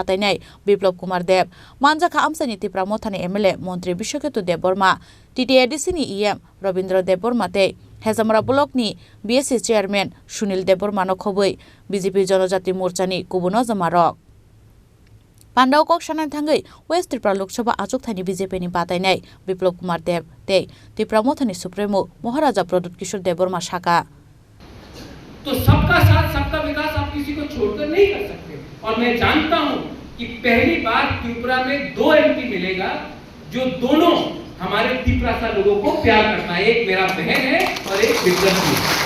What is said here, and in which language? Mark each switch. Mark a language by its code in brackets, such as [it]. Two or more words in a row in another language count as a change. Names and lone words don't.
[trp] batainai Biplop Kumar Dev Manjaka Amsani Tripura Mothani MLA Montri Bishoketu Dev Burma TTADC ni EM Robindra Dev Burma tei Hezamara Block ni BSC Chairman Sunil Dev Burma no khobui BJP Jonajati Morchani kubuno jamarok Pandau Koksanai thangai West Tripura Lok Sabha achuk thaini BJP ni batainai Biplop Kumar Dev tei Tripura Mothani Supremo Maharaja Pradut Kishore Dev Burma shaka [hi] तो सबका साथ सबका विकास आप किसी को छोड़कर नहीं कर सकते और मैं जानता हूं कि पहली बार त्रिपुरा में 2 एमपी मिलेगा जो दोनों हमारे त्रिपुरा लोगों को प्यार करता है एक मेरा बहन है और एक विक्रम है